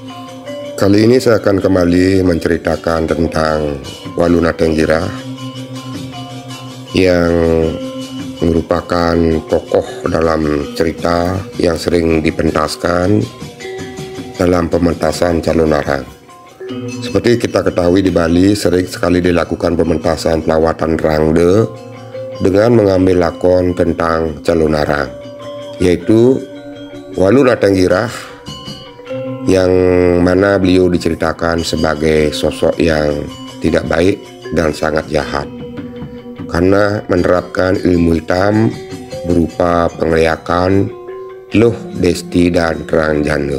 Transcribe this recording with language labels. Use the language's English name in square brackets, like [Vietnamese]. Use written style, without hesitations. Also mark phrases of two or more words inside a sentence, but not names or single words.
[Indonesian] Kali ini saya akan kembali menceritakan tentang Waluna Tenggirah yang merupakan tokoh dalam cerita yang sering dipentaskan dalam pementasan calon arang. Seperti kita ketahui, di Bali sering sekali dilakukan pementasan pelawatan rangde dengan mengambil lakon tentang calon arang, yaitu Waluna Tenggirah, yang mana beliau diceritakan sebagai sosok yang tidak baik dan sangat jahat karena menerapkan ilmu hitam berupa pengeliakan, luh, desti, dan terang jana.